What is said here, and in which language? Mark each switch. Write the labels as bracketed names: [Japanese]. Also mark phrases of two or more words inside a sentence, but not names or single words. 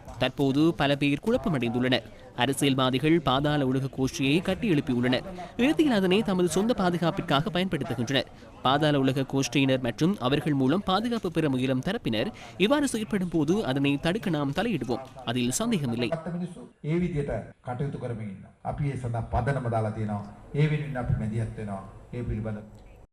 [Tamil] தற்போது பல பேர் குழப்பமடைந்துள்ளனர். அரசியல்வாதிகள் பாதாள உலக கோஷ்டியை கட்டி எழுப்பியுள்ளனர். இறுதியில் அதனை தமது சொந்த பாதுகாப்பிற்காக பயன்படுத்துகின்றனர். பாதாள உலக கோஷ்டியினர் மற்றும் அவர்கள் மூலம் பாதுகாப்பு பெற முயலும் தரப்பினர் இவ்வாறு செயற்படும் போது அதனை தடுக்க நாம் தலையிடுவோம். அதில் சந்தேகமில்லை. [Sinhala] ඒ විදියට කටයුතු කරමින් ඉන්නවා. අපි ඒ සඳහා පදනම දාලා තියෙනවා. ඒ වෙනුවෙන් අපි මැදිහත් වෙනවා. ඒ පිළිබඳ